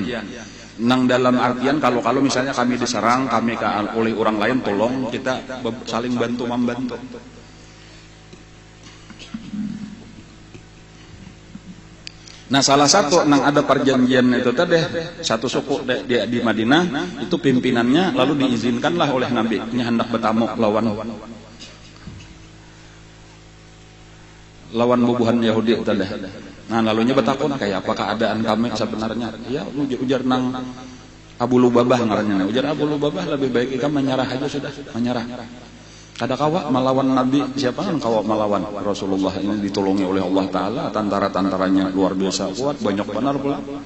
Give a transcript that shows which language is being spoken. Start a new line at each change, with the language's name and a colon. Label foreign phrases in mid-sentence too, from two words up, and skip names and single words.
Banjar: Nang dalam artian kalau misalnya kami diserang, kami oleh orang lain, tolong kita saling bantu-membantu. Nah, salah satu nang ada perjanjian itu tadi satu suku di Madinah itu pimpinannya lalu diizinkanlah oleh Nabi ini hendak bertamu lawan bubuhan Yahudi tadi. Nah, lalunya bertakun kayak apa keadaan kami sebenarnya? Ya, ujar nang Abu Lubabah ngarannya. Ujar Abu Lubabah, lebih baik kita menyerah aja sudah, menyerah. Kada kawak melawan Nabi, siapa kan kawak melawan Rasulullah ini ditolongi oleh Allah Ta'ala, tentara-tentaranya luar biasa kuat, banyak benar pula.